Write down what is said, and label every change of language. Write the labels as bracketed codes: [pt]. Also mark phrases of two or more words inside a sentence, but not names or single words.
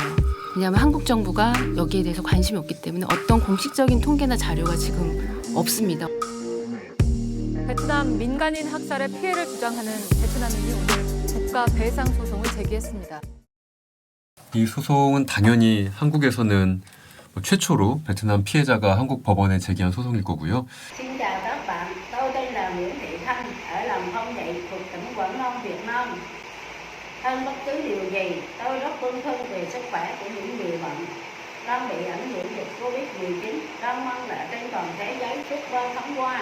[ko] 왜냐하면 한국 정부가 여기에 대해서 관심이 없기 때문에 어떤 공식적인 통계나 자료가 지금 없습니다. 베트남 민간인 학살의 피해를 주장하는 베트남인이 오늘 국가 배상 소송을 제기했습니다. 이 소송은 당연히 한국에서는 최초로 베트남 피해자가 한국 법원에 제기한 소송일 거고요. [vi] Xin chào các bạn, tôi tên là Nguyễn Thị Thanh, ở làng Phong Dậy thuộc tỉnh Quảng Nam, Việt Nam. Hơn bất cứ điều gì, tôi rất bâng khuâng về sức khỏe của những người bệnh đang bị ảnh hưởng dịch Covid-19 đang mang lại trên toàn thế giới suốt 3 tháng qua.